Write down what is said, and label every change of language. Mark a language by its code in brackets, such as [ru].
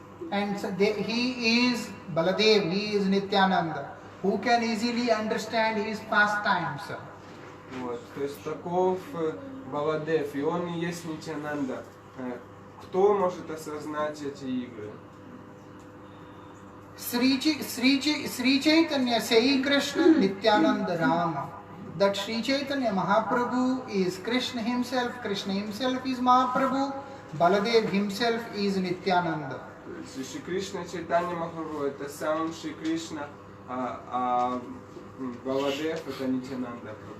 [en] And he is Baladev, he is Nityananda. Who can easily understand his pastimes? [ru] Вот, то есть таков Баладев, и он и есть Нитянанда. Кто может осознать эти игры? [sa] Sri Chaitanya Sai Krishna Nityananda Rama. [en] That Sri Chaitanya Mahaprabhu is Krishna himself is Mahaprabhu, Baladev himself is Nityananda. [ru] Шри Кришна Чайтанья Махапрабху это сам Шри Кришна, а Баладев это Нитянанда.